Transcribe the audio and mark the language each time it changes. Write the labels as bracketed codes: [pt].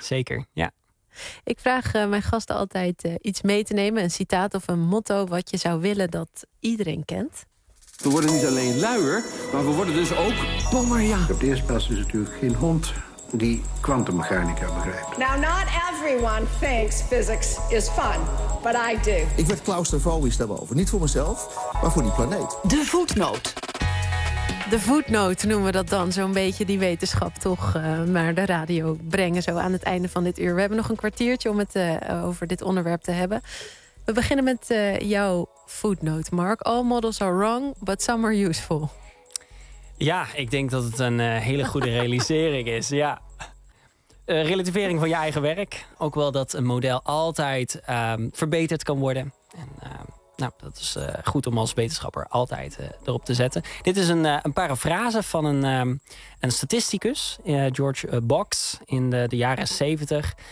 [nl] Zeker, ja. Ik vraag mijn gasten altijd iets mee te nemen. Een citaat of een motto wat je zou willen dat iedereen kent. We worden niet alleen luier, maar we worden dus ook dommer, ja. Op de eerste plaats is natuurlijk geen hond die kwantummechanica begrijpt. [en] Now, not everyone thinks physics is fun, but I do. [nl] Ik werd claustrofobisch daarover. Niet voor mezelf, maar voor die planeet. De voetnoot. De voetnoot noemen we dat dan, zo'n beetje die wetenschap toch naar de radio brengen zo aan het einde van dit uur. We hebben nog een kwartiertje om het over dit onderwerp te hebben. We beginnen met jouw voetnoot, Mark. [en] All models are wrong, but some are useful. [nl] Ja, ik denk dat het een hele goede realisering is, ja. Relativering van je eigen werk. Ook wel dat een model altijd verbeterd kan worden. En nou, dat is goed om als wetenschapper altijd erop te zetten. Dit is een paraphrase van een statisticus, George Box, in de jaren 70.